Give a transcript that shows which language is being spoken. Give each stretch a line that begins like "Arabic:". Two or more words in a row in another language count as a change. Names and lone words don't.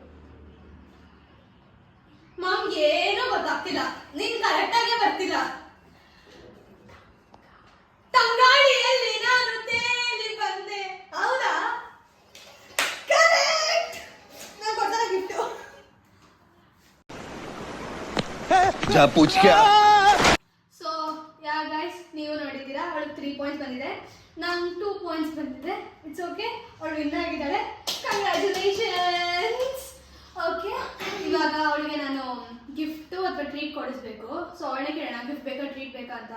Kannada: ಮಾಮ್ಗೆ ಏನೂ ಗೊತ್ತಾಗ್ತಿಲ್ಲ. ನೀನ್ ಕರೆಕ್ಟ್ ಆಗೇ ಬರ್ತಿಲ್ಲ. ತಂಗಾಳಿಯಲ್ಲಿ ನಾನು ತೇಲಿ ಬಂದೆ. ಹೌದಾ? ಕರೆಕ್ಟ್. ನಾನು ಕೊಡ್ತಾರ ಗಿಫ್ಟು.
Hindi: जा पूछ क्या
English: so ya guys,
Kannada: ನೀವು ನೋಡಿದ್ದೀರಾ, ಅವಳಿಗೆ 3 ಪಾಯಿಂಟ್ಸ್ ಬಂದಿದೆ, ನಂಗೆ 2 ಪಾಯಿಂಟ್ಸ್ ಬಂದಿದೆ.
English: it's okay,
Kannada: ಅವಳು ವಿನ್ ಆಗಿದ್ದಾಳೆ. ಕಂಗ್ರ್ಯಾಚುಲೇಷನ್ಸ್. ಓಕೆ, ಇವಾಗ ಅವಳಿಗೆ ನಾನು ಗಿಫ್ಟು ಅಥವಾ ಟ್ರೀಟ್ ಕೊಡಿಸ್ಬೇಕು. ಸೊ ಅವಳನ್ನೇ ಕೇಳೋಣ, ಗಿಫ್ಟ್ ಬೇಕಾ ಟ್ರೀಟ್ ಬೇಕಾ ಅಂತ.